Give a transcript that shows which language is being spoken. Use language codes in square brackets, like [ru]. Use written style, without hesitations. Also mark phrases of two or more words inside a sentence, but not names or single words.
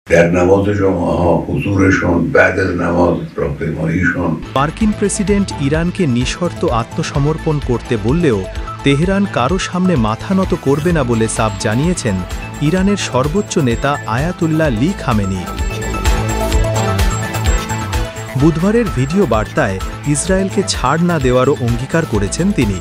[fa] در نماز جمعه حضورشون بعد از نماز راهپیماییشون [bn] মার্কিন প্রেসিডেন্ট ইরানকে নিঃশর্ত আত্মসমর্পণ করতে বললেও তেহরান কারো সামনে মাথা নত করবে না বলে সাফ জানিয়েছেন ইরানের সর্বোচ্চ নেতা আয়াতুল্লাহ আলী খামেনি। বুধবারের ভিডিও বার্তায় ইসরায়েলকে ছাড় না দেওয়ারও অঙ্গীকার করেছেন তিনি।